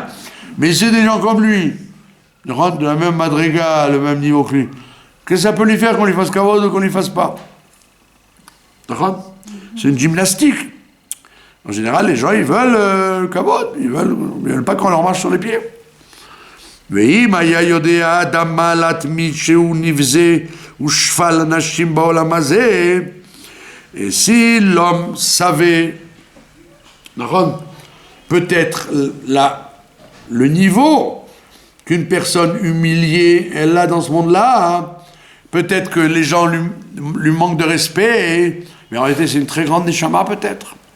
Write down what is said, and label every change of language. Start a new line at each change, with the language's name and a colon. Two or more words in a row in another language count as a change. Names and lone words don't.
French: Mais si c'est des gens comme lui, de la même madriga, le même niveau que lui, qu'est-ce que ça peut lui faire qu'on lui fasse kavod ou qu'on lui fasse pas? C'est une gymnastique. En général, les gens, ils veulent le kavod, ils veulent pas qu'on leur marche sur les pieds.
Hebrew: ואם היה יודע אדם מה להתמיד שהוא נבזה ושפל אנשים בעולם הזה,
French: et si l'homme savait, peut-être le niveau qu'une personne humiliée elle a dans ce monde-là, peut-être que les gens lui manquent de respect, mais en réalité c'est une très grande neshama peut-être.